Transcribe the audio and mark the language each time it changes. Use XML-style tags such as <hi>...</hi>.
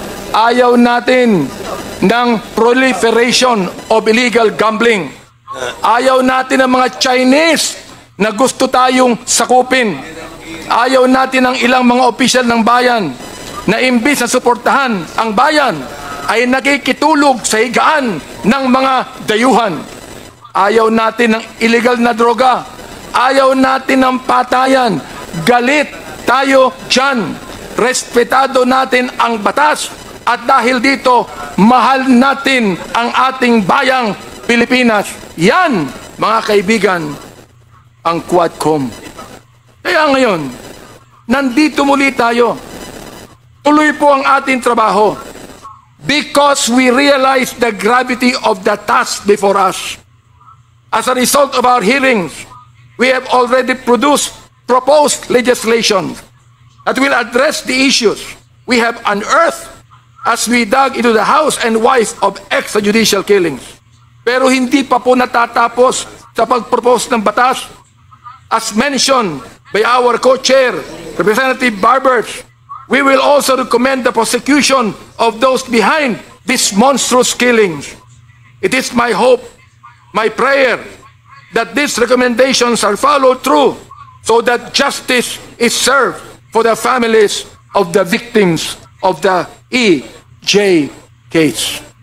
<tl>Ayaw natin ng</tl> <en>proliferation of illegal gambling.</en> <tl>Ayaw natin ng mga Chinese na gusto tayong sakupin. Ayaw natin ng ilang mga opisyal ng bayan na imbis na suportahan ang bayan ay nakikitulog sa higaan ng mga dayuhan. Ayaw natin ng illegal na droga. Ayaw natin ng patayan. Galit tayo dyan. Respetado natin ang batas. At dahil dito, mahal natin ang ating bayang Pilipinas. Yan, mga kaibigan, ang Quadcom. Kaya ngayon, nandito muli tayo. Tuloy po ang ating trabaho.</tl> <en>Because we realize the gravity of the task before us. As a result of our hearings, we have already proposed legislation that will address the issues we have unearthed as we dug into the house and wife of extrajudicial killings.</en> <tl>Pero hindi pa po natatapos sa pag-propose ng batas.</tl> <en>As mentioned by our co-chair, Representative Barbers, we will also recommend the prosecution of those behind these monstrous killings. It is my hope, my prayer, that these recommendations are followed through so that justice is served for the families of the victims of the EJ case.</en>